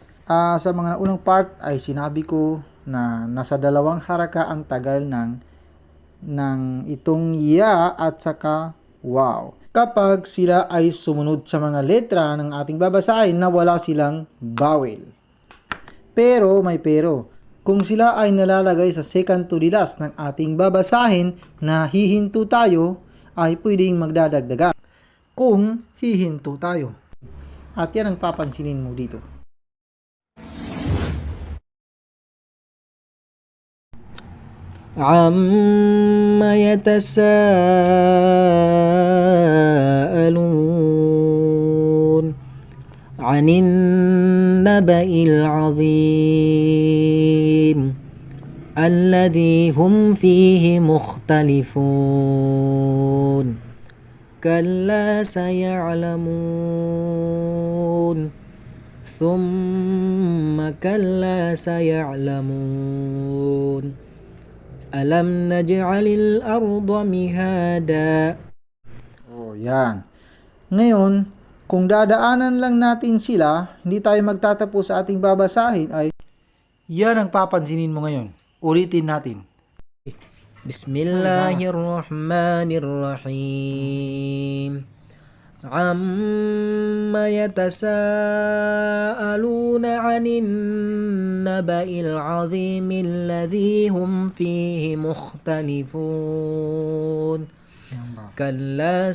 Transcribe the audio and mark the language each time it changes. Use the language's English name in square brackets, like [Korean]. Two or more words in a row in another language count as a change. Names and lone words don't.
[Filipino] Sa mga unang part ay sinabi ko na nasa dalawang haraka ang tagal ng itong ya at saka wow. Kapag sila ay sumunod sa mga letra ng ating babasahin na wala silang vowel. Pero may pero. Kung sila ay nalalagay sa [English] second to the last [Filipino] ng ating babasahin na hihinto tayo, ay pwedeng magdadagdagan kung hihinto tayo. At yan ang papansinin mo dito. [Arabic] عَمَّ يَتَسَاءَلُونَ عَنِ النَّبَإِ الْعَظِيمِ الَّذِي هُمْ فِيهِ مُخْتَلِفُونَ كَلَّا سَيَعْلَمُونَ ثُمَّ كَلَّا سَيَعْلَمُونَ أَلَمْ نَجْعَلِ الْأَرْضَ مِهَادًا. [Filipino] Yan. Ngayon, kung dadaanan lang natin sila, hindi tayo magtatapos sa ating babasahin, ay yan ang papansinin mo ngayon. Ulitin natin. Bismillahirrahmanirrahim. [Arabic] عَمَّ يَتَسَاءَلُونَ عَنِ النَّبَإِ الْعَظِيمِ الَّذِي هُمْ فِيهِ مُخْتَلِفُونَ كَلَّا